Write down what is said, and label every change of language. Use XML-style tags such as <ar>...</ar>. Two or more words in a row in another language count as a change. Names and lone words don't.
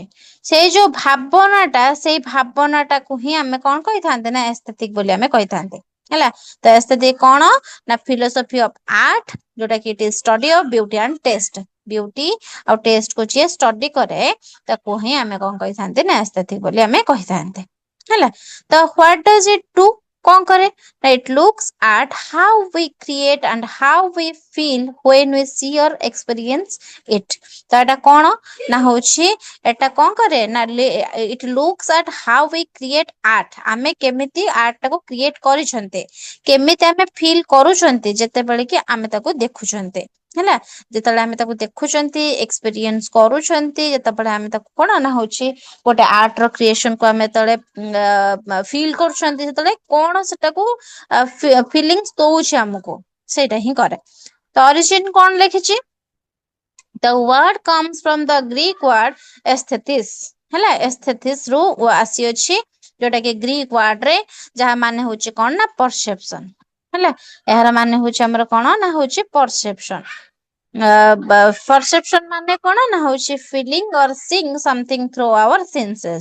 <or>ସେଇ ଯୋଉ ଭାବନାଟା, ସେଇ ଭାବନାଟାକୁ ହିଁ ଆମେ କଣ କହିଥାନ୍ତେ ନା ଏସ୍ଥେଟିକ୍ ବୋଲି ଆମେ କହିଥାନ୍ତେ ହେଲା। ତ ଏସ୍ଥେଟିକ୍ କଣ ନା</or> <en>philosophy of art,</en> <or>ଯୋଉଟା କି</or> <en>it is study of beauty and taste.</en> <or>ବିୟୁଟି ଆଉ ଟେଷ୍ଟ କୁ ଯିଏ ଷ୍ଟଡି କରେ ତାକୁ ହିଁ ଆମେ କଣ କହିଥାନ୍ତେ ନା ଏସ୍ଥେଟିକ୍ ବୋଲି ଆମେ କହିଥାନ୍ତେ ହେଲା।</or> <en>ତ what does it do?</en> <or>କଣ କରେ?</or> <en>It looks at how we create and how we feel when we see or experience it.</en> <or>ତ ଏଟା କଣ ନା ହଉଛି ଏଟା କଣ କରେ ନା</or> <en>it looks at how we create art.</en> <or>ଆମେ କେମିତି ଆର୍ଟ ଟାକୁ କ୍ରିଏଟ କରିଛନ୍ତି, କେମିତି ଆମେ ଫିଲ୍ କରୁଛନ୍ତି ଯେତେବେଳେ କି ଆମେ ତାକୁ ଦେଖୁଛନ୍ତି ହେଲା। ଯେତେବେଳେ ଆମେ ତାକୁ ଦେଖୁଛନ୍ତି, ଏକ୍ସପିରିଏନ୍ସ କରୁଛନ୍ତି, ଯେତେବେଳେ ଆମେ ତାକୁ କଣ ନା ହଉଛି ଗୋଟେ ଆର୍ଟ ର କ୍ରିଏସନ କୁ ଆମେ ଯେତେବେଳେ ଫିଲ୍ କରୁଛନ୍ତି, ସେତେବେଳେ କଣ ସେଟାକୁ ଫିଲିଙ୍ଗସ୍ ଦଉଛି ଆମକୁ, ସେଇଟା ହିଁ କରେ। ତ ଅରିଜିନ କଣ ଲେଖିଛି?</or> <en>The word comes from the Greek word aesthetis ହେଲା।</en> <or>aesthetis ରୁ ଆସିଅଛି, ଯୋଉଟା କି</or> <en>Greek word</en> <or>ରେ ଯାହା ମାନେ ହଉଛି କଣ ନା ପରସେପସନ ହେଲା। ଏହାର ମାନେ ହଉଛି ଆମର କଣ ନା ହଉଛି ପରସେପସନ।</or> <en>ପରସେପସନ</en> <or>ମାନେ କଣ ନା ହଉଛି</or> <en>feeling or sensing something through our senses.</en>